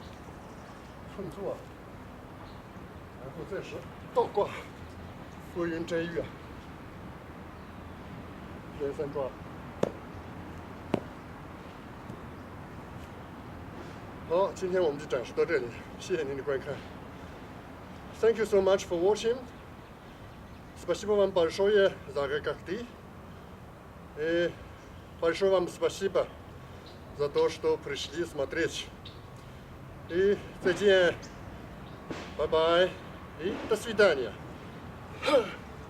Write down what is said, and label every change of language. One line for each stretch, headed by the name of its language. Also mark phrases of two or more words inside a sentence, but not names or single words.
Chinese: 碰坐，然后再是倒挂，拨云摘月，连三抓。好，今天我们就展示到这里，谢谢您的观看。
English: Thank you so much for watching.
Russian: Спасибо вам большое за гостей. И большое вам спасибо за то, что пришли смотреть. И
Chinese: 再见，拜拜，
Russian: и до свидания.